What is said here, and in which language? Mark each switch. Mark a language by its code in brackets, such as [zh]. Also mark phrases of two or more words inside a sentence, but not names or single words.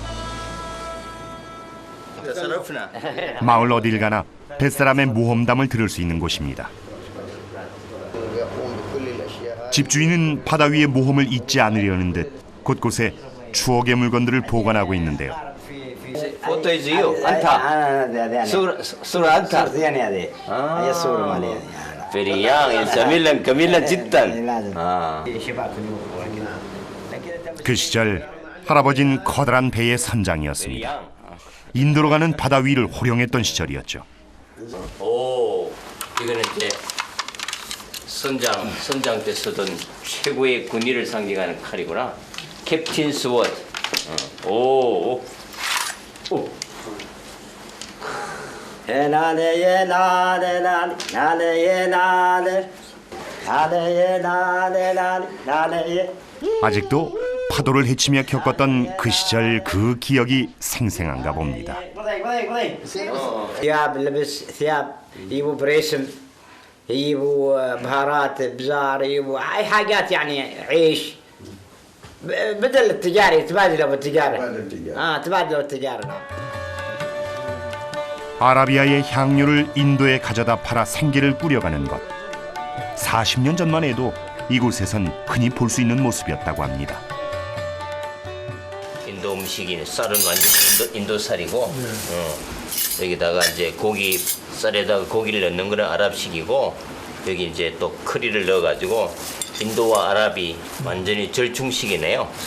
[ko] 마을 어딜 가나 뱃사람의 모험담을 들을 수 있는 곳입니다. 집주인은 바다 위의 모험을 잊지 않으려는 듯 곳곳에 추억의 물건들을 보관하고 있는데요. [en] Photo is you. [ar] Anta. صورة انت. هي الصورة مالي. [en] Very young. [ar] جميلا جدا. [ko] 그 시절 할아버지는 커다란 배의 선장이었습니다. 인도로 가는 바다 위를 호령했던 시절이었죠. 오, 이거는 이제 선장 때 쓰던 최고의 군의를 상징하는 칼이구나. [en] captain sword. 오. [ko] 아직도 파도를 헤치며 겪었던 그 시절 그 기억이 생생한가 봅니다. [ar] ثياب لبس ثياب يجيبوا بريسم يجيبوا بهارات بزار يجيبوا اي حاجات يعني عيش بدل التجارة يتبادلوا بالتجارة تبادلوا التجارة. [ko] 아라비아의 향료를 인도에 가져다 팔아 생계를 꾸려가는 것. 40년 전만 해도 이곳에선 흔히 볼 수 있는 모습이었다고 합니다. 인도 음식이 쌀은 완전 인도 쌀이고, 여기다가 이제 고기 쌀에다가 고기를 넣는 거는 아랍식이고, 여기 이제 또 커리를 넣어가지고 인도와 아랍이 완전히 절충식이네요.